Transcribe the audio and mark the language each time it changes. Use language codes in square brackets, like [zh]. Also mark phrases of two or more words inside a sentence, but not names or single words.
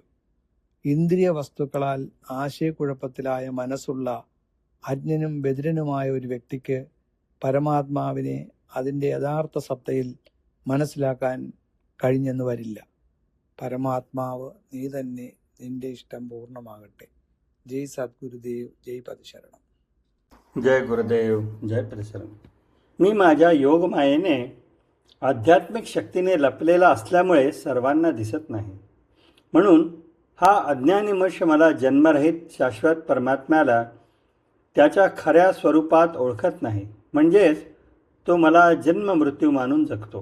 [ml] ഇന്ദ്രിയ വസ്തുക്കളാൽ ആശയക്കുഴപ്പത്തിലായ മനസ്സുള്ള അജ്ഞനും ബധിരനുമായ ഒരു വ്യക്തിക്ക് പരമാത്മാവിനെ അതിൻ്റെ യഥാർത്ഥ സത്തയിൽ മനസ്സിലാക്കാൻ കഴിഞ്ഞെന്ന് വരില്ല. പരമാത്മാവ് നീ തന്നെ, നിന്റെ ഇഷ്ടം പൂർണ്ണമാകട്ടെ. [sa] जय सद्गुरुदेव, जय पदशरणम. जय गुरुदेव, जय पदशरण. [mr] मी माझ्या योगमायेने आध्यात्मिक शक्तीने लपलेला असल्यामुळे सर्वांना दिसत नाही. म्हणून हा अज्ञानी मनुष्य मला जन्मरहित शाश्वत परमात्म्याला त्याच्या खऱ्या स्वरूपात ओळखत नाही. म्हणजेच तो मला जन्म मृत्यू मानून जगतो.